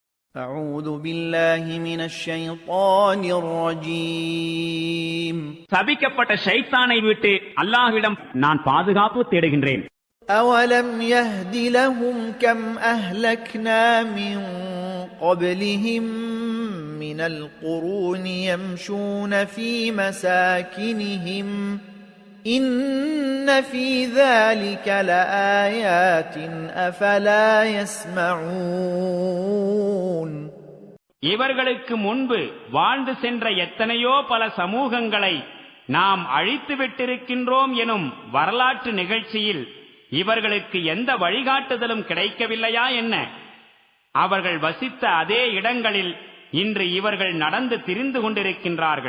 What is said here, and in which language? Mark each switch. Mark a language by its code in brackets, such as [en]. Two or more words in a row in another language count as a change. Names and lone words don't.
[ar] أعوذ بالله من الشيطان الرجيم [ta] சபிக்கப்பட்ட ஷைத்தானை விட்டு அல்லாஹ்விடம் நான் பாதுகாப்பு தேடுகின்றேன். [ar] أولم يهد لهم كم أهلكنا من قبلهم من القرون يمشون في مساكنهم إن في ذلك لآيات أفلا يسمعون [ta] இவர்களுக்கு முன்பு வாழ்ந்து சென்ற எத்தனையோ பல சமூகங்களை நாம் அழித்து விட்டிருக்கின்றோம் எனும் வரலாற்று நிகழ்ச்சியில் இவர்களுக்கு எந்த வழிகாட்டுதலும் கிடைக்கவில்லையா என்ன? அவர்கள் வசித்த அதே இடங்களில் இன்று இவர்கள் நடந்து திரிந்து கொண்டிருக்கின்றார்கள்.